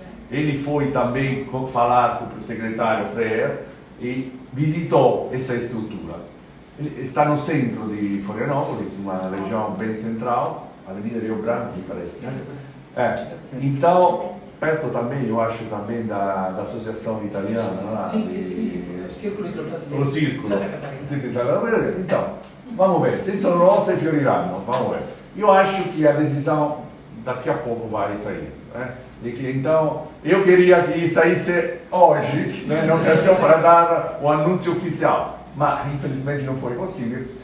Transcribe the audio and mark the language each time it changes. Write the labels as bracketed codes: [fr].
[pt] Ele foi também falar com o secretário Freire e visitou essa estrutura. Ele está no centro de Florianópolis, uma região bem central, Avenida Rio Branco, me parece, né? Então, perto também, eu acho, também da Associação Italiana, lá. Sim, o Círculo Italo-Brasileiro. O Círculo. Santa Catarina. Sim, Santa Catarina. Então, vamos ver, [it] se sono rose fioriranno, [pt] vamos ver. Eu acho que a decisão daqui a pouco vai sair, né? E que, então, eu queria que saísse hoje, né, na ocasião para dar o anúncio oficial, mas infelizmente não foi possível.